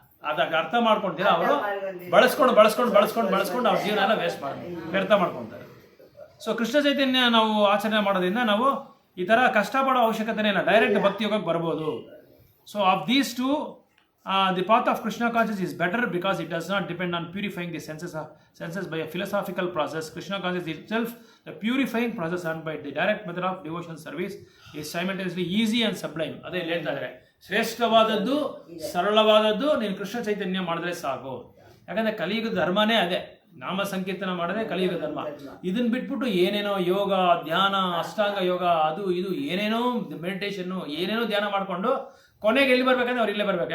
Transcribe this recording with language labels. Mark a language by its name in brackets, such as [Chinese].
[Kannada] ಅದಕ್ಕೆ ಅರ್ಥ ಮಾಡ್ಕೊಂತೀರ ಅವರು ಬಳಸ್ಕೊಂಡು ಅವ್ರ ಜೀವನ ಎಲ್ಲ ವ್ಯರ್ಥ ಮಾಡ್ಕೊತಾರೆ. ಸೊ ಕೃಷ್ಣ ಚೈತನ್ಯ ನಾವು ಆಚರಣೆ ಮಾಡೋದ್ರಿಂದ ನಾವು ಈ ಥರ ಕಷ್ಟಪಡೋ ಅವಶ್ಯಕತೆನೇ ಇಲ್ಲ, ಡೈರೆಕ್ಟ್ ಭಕ್ತಿ ಯೋಗಕ್ಕೆ ಬರ್ಬೋದು. [English] So of these two the path of Krishna consciousness is better because it does not depend on purifying the senses by a philosophical process. Krishna consciousness itself, the purifying process done by the direct method of devotion service, is simultaneously easy and sublime. [Kannada] ಅದೇ ಹೇಳ್ತಾ ಇದ್ದಾರೆ, ಶ್ರೇಷ್ಠವಾದದ್ದು ಸರಳವಾದದ್ದು ನೀನು ಕೃಷ್ಣ ಚೈತನ್ಯ ಮಾಡಿದ್ರೆ ಸಾಕು. ಯಾಕಂದ್ರೆ ಕಲಿಯುಗದ ಧರ್ಮನೇ ಅದೇ, ನಾಮ ಸಂಕೀರ್ತನ ಮಾಡೋದೇ ಕಲಿಯುಗ ಧರ್ಮ. ಇದನ್ನ ಬಿಟ್ಬಿಟ್ಟು ಏನೇನೋ ಯೋಗ ಧ್ಯಾನ ಅಷ್ಟಾಂಗ ಯೋಗ ಅದು ಇದು ಏನೇನೋ ಮೆಡಿಟೇಷನ್ನು ಏನೇನೋ ಧ್ಯಾನ ಮಾಡಿಕೊಂಡು ಕೊನೆಗೆ ಎಲ್ಲಿ ಬರ್ಬೇಕಂದ್ರೆ ಅವ್ರು ಇಲ್ಲೇ ಬರ್ಬೇಕು.